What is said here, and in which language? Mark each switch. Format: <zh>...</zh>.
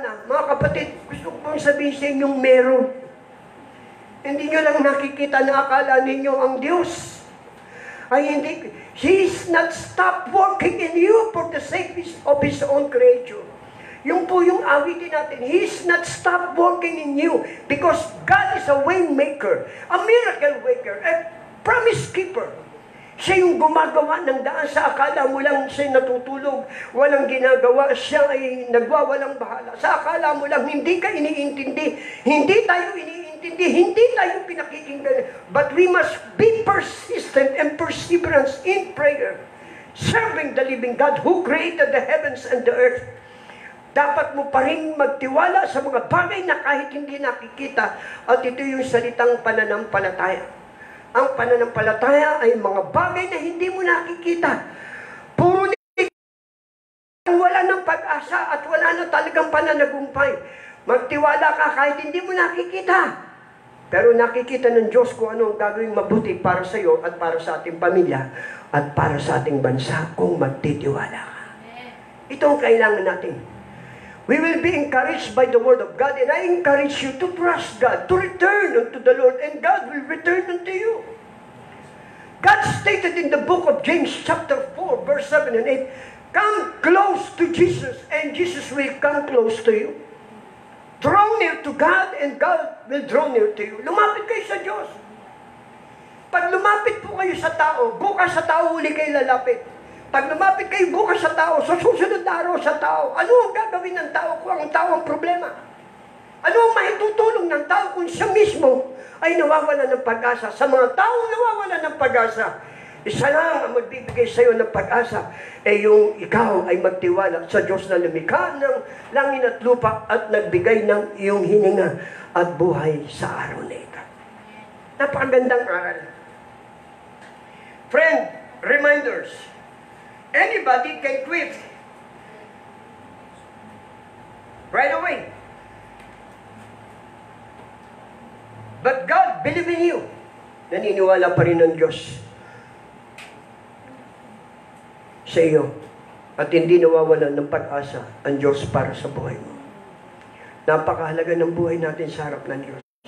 <tl>Mga kapatid, gusto ko pong sabihin sa inyong meron. Hindi nyo lang nakikita na akala ninyo ang Diyos ay hindi.</tl> <en>He is not stopped working in you for the sake of His own creature.</en> <tl>Yung po yung awitin natin.</tl> <en>He's not stopped working in you because God is a way maker, a miracle worker, a promise keeper.</en> <tl>Siya yung gumagawa ng daan sa akala mo lang siya natutulog, walang ginagawa, siya ay nagwawalang bahala. Sa akala mo lang hindi ka iniintindi, hindi tayo iniintindi, hindi tayo pinakikinggan.</tl> <en>But we must be persistent and perseverance in prayer, serving the living God who created the heavens and the earth.</en> <tl>Dapat mo pa rin magtiwala sa mga bagay na kahit hindi nakikita. At ito yung salitang pananampalataya. Ang pananampalataya ay mga bagay na hindi mo nakikita. Puro wala ng pag-asa at wala na talagang pananagumpay. Magtiwala ka kahit hindi mo nakikita. Pero nakikita ng Diyos kung ano ang gagawing mabuti para sa iyo at para sa ating pamilya at para sa ating bansa kung magtitiwala ka. Ito ang kailangan natin.</tl> <en>We will be encouraged by the Word of God, and I encourage you to trust God, to return unto the Lord, and God will return unto you. God stated in the book of James chapter 4, verse 7 and 8, come close to Jesus, and Jesus will come close to you. Draw near to God, and God will draw near to you.</en> <tl>Lumapit kayo sa Diyos. Pag lumapit po kayo sa tao, bukas sa tao uli kayo lalapit. Pag lumapit kayo bukas sa tao, sa susunod na araw sa tao, ano ang gagawin ng tao kung ang tao ang problema? Ano ang maitutulong ng tao kung siya mismo ay nawawala ng pag-asa? Sa mga taong nawawala ng pag-asa, isa lang ang magbibigay sa iyo ng pag-asa, yung ikaw ay magtiwala sa Diyos na lumikha ng langit at lupa at nagbigay ng iyong hininga at buhay sa araw na ito. Napakagandang aral.</tl> <en>Friend, reminders. Anybody can quit right away. But God believe in you.</en> <tl>Naniniwala pa rin ng Diyos sa iyo. At hindi nawawalan ng pag-asa ang Diyos para sa buhay mo. Napakahalaga ng buhay natin sa harap ng Diyos.</tl>